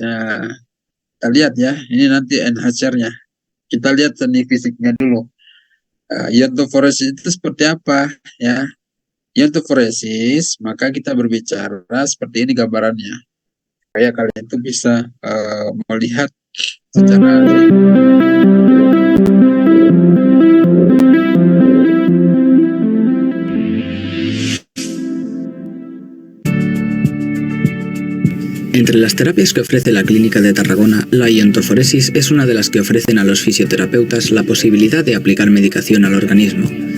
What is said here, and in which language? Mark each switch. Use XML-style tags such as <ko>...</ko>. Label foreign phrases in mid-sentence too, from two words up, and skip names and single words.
<id>Nah, kita lihat ya, ini nanti NHR-nya. Kita lihat seni fisiknya dulu. Iontophoresis itu seperti apa ya? Iontophoresis, maka kita berbicara seperti ini gambarannya. Supaya kalian itu bisa melihat secara</id> <es>Entre las terapias que ofrece la Clínica de Tarragona, la iontophoresis es una de las que ofrecen a los fisioterapeutas la posibilidad de aplicar medicación al organismo.</es>